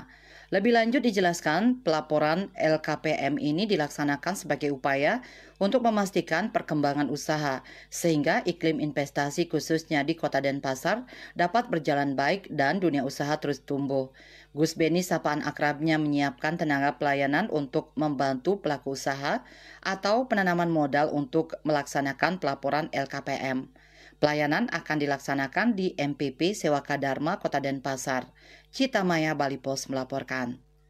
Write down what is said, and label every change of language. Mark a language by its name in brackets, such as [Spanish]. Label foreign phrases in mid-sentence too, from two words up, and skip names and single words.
[Indonesian] Lebih lanjut dijelaskan, pelaporan LKPM ini dilaksanakan sebagai upaya untuk memastikan perkembangan usaha, sehingga iklim investasi khususnya di Kota Denpasar dapat berjalan baik dan dunia usaha terus tumbuh. Gus Beni sapaan akrabnya menyiapkan tenaga pelayanan untuk membantu pelaku usaha atau penanaman modal untuk melaksanakan pelaporan LKPM. Pelayanan akan dilaksanakan di MPP Sewaka Dharma Kota Denpasar. Cita Maya Bali Pos melaporkan.